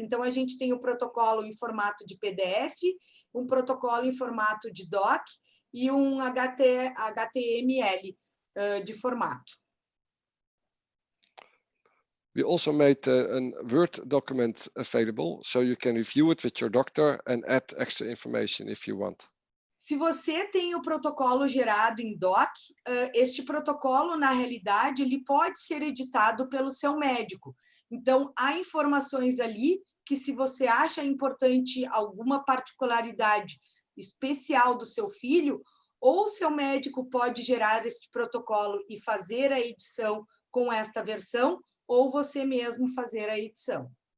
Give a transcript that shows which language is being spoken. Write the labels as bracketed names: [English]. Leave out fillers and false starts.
[Portuguese] Então, a gente tem o protocolo em formato de PDF, um protocolo em formato de doc e um HTML de formato. [English] We also made a Word document available, so you can review it with your doctor and add extra information if you want. [Portuguese] Se você tem o protocolo gerado em doc, este protocolo, na realidade, ele pode ser editado pelo seu médico. Então, há informações ali que, se você acha importante alguma particularidade especial do seu filho, ou seu médico pode gerar este protocolo e fazer a edição com esta versão, ou você mesmo fazer a edição.